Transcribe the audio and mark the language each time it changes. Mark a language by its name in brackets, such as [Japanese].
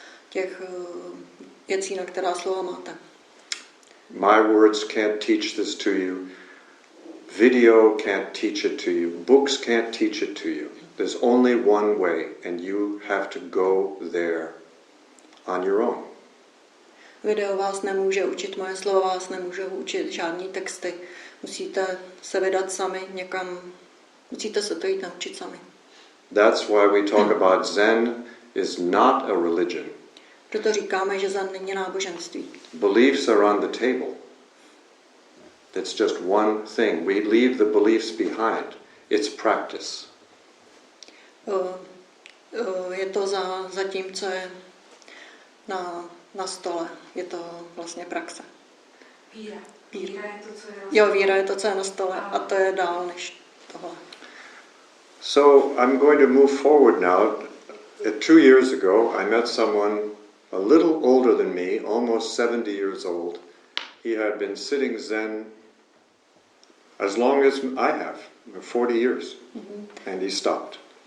[Czech] těch věcí, na která slova máte. [English] My words can't teach this to you. Video can't teach it to you. Books can't teach it to you. There's only one way, and you have to go there on your own. [Czech] Video vás nemůže učit, moje slova vás nemůžou učit, žádný texty. Musíte se vydat sami někam, musíte se to jít naučit sami. [English] That's why we talk about Zen is not a religion. [Czech] Proto říkáme, že Zen není náboženství. [English] Beliefs are on the table. It's just one thing. We leave the beliefs behind. It's practice. [Czech] Je to za tím, co je na stole. Je to vlastně praxe. Víra. Víra je to, co je na stole. Jo, víra je to, co je na stole a to je dál než tohle. [English] So I'm going to move forward now. 2 years ago, I met someone a little older than me, almost 70 years old. He had been sitting Zen as long as I have, 40 years, and he stopped.